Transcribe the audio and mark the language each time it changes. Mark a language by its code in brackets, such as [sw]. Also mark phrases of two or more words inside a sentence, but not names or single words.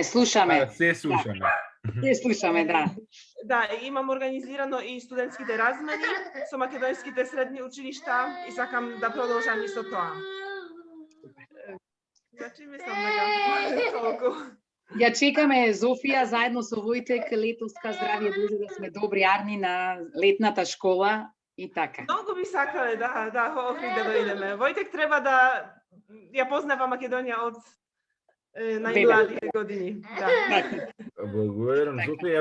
[mk] Slušame. Све слушаме. Све слушаме, да. Да, имам организирано и студентските размени со македонските средње училишта и сакам да продолжам исто то. [sr] Znači, mislim da ga toliko. [mk] Ja čekаме Зофија заедно со Војтек летоска здравје Боже да сме добри арни на летната школа и така. Много би сакале да дојдеме. Војтек треба да ја познава Македонија од најмладите години. Благодарам, Зофија.